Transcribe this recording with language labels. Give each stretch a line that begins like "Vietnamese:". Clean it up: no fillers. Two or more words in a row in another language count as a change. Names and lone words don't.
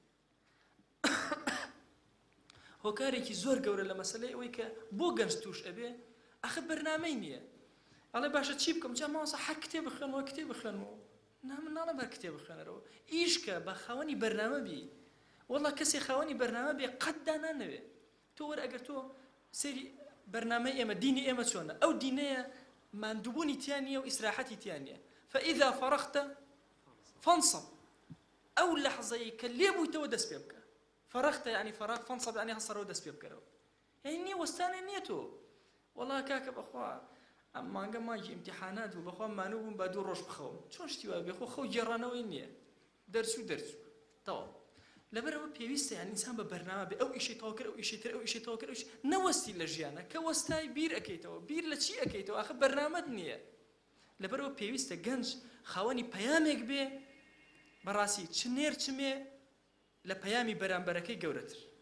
Central Kurdish: هۆکارێکی زۆر گەورە لە مەسەلەی ئەوەی کە بۆ گەنج توش ئەبێ ئەخە بەرنامەی نییە ئەڵێ باشە چی بکەم جا ماوەسە هەر کتێب بخوێنەوە من ناڵێم هەر کتێب بخوێنەرەوە ئیشکە بە خاوەنی بەرنامە بی وەڵا کەسێ خاوەنی بەرنامە بێ قەت دانانەوێ تۆ وەرە ئەگەر تۆ سەری بەرنامەی ئێمە دینی ئێمە چۆنە ئەو دینەیە ماندووبوونی تیان نییە و ئیسراحەتی تیان نییە
Arabic: فإذا فرغت فانصب
Central Kurdish: ئەو لەحظەی کە لێ بوویتەوە دەست پێ بکە
Arabic: فرغت يعني فراغ فانصب يعني
Central Kurdish: هەسەرەوە دەست پێ بکەرەوە یعنی نییە وەستانە نییە تۆ وەڵا کاکە بەخوا ئەم مانگە مانگی ئیمتیحانات بوو بەخوا مانوو بووم با 2 ڕۆژ بخەوم چۆن شتی وایە بێ خۆ خەو گێڕانەوەی نییە دەرچوو تەواو لەبەرەوە پێویستە یان ئینسان بە بەرنامە بێ ئەو ئیشەی تەواو کرد ئەو ئیشەی تر ئەو ئیشەی تەواو کرد نەوەستی لە ژیانە کە وەستای بیر ئەەکەیتەوە بیر لە چی ئەەکەیتەوە ئاخە بەرنامەت نییە لەبەرەوە پێویستە گەنج خاوەنی پەیامێک بێ بەڕاستی چ نێر چمێ لە پەیامی بەرامبەرەکەی گەورەتر